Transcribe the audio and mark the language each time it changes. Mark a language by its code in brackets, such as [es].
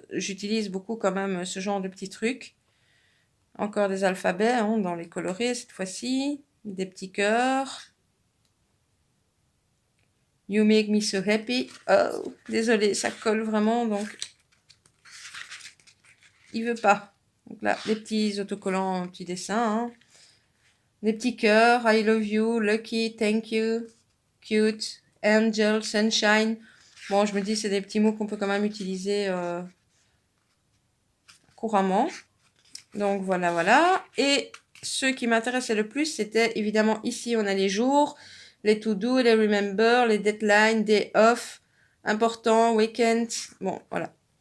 [fr] J'utilise beaucoup quand même ce genre de petits trucs. Encore des alphabets hein, dans les colorés cette fois-ci. Des petits cœurs. [en] You make me so happy. [fr] Oh, désolé, ça colle vraiment, donc il veut pas. Donc là, des petits autocollants, petits dessins. Hein. Des petits cœurs. [en] I love you, lucky, thank you, cute, angel, sunshine. [fr] Bon, je me dis, c'est des petits mots qu'on peut quand même utiliser couramment. Donc voilà, voilà. Et ce qui m'intéressait le plus, c'était évidemment ici, on a les jours, les to-do, les remember, les deadlines, day off, important, weekend. Bon, voilà.